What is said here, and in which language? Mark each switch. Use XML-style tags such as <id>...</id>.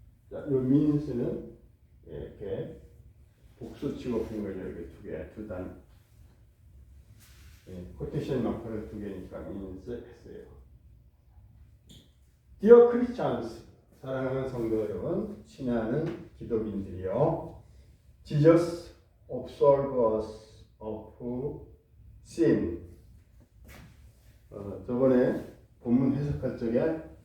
<ko>자, 이 means는 이렇게 복수치고 푼 거죠. 이렇게 두 단. 코테이션 마크를 두 개니까 means 했어요.</ko> <en>Dear Christians,</en> <ko>사랑하는 성도 여러분, 친애하는 기독인들이요.</ko> <en>Jesus absolves us of sin.</en> <ko>저번에 본문 해석할 적에</ko>